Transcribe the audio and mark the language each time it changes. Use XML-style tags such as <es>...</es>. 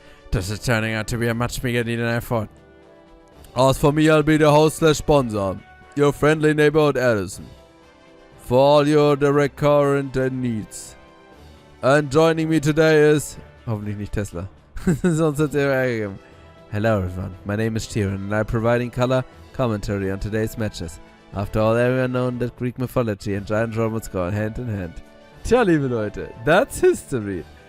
<en>This is turning out to be a much bigger deal than I thought. As for me, I'll be the host/sponsor. Your friendly neighborhood Edison. For all your direct current needs. And joining me today is...</en> <de>Hoffentlich nicht Tesla. Sonst hat's Ärger gegeben.</de> <en>Hello everyone, my name is Tyrion and I'm providing color commentary on today's matches. After all, everyone known that Greek mythology and giant robots go hand in hand.</en> <de>Tja, liebe Leute,</de> <en>that's history.</en>